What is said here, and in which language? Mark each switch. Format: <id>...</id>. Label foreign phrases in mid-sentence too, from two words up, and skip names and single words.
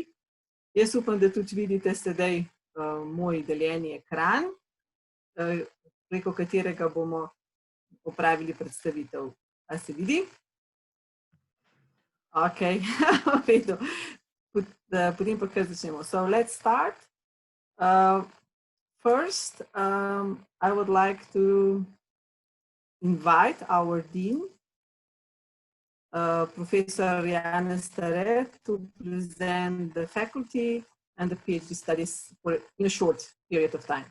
<sl>Jaz upam, da tudi vidite sedaj moj deljeni ekran, preko katerega bomo opravili predstavitev. A se vidi? Ok, v redu. Potem pa kar začnemo.</sl> <en>So let's start. First, I would like to invite our dean, Professor Janez Stare, to present the faculty and the PhD studies in a short period of time.</en>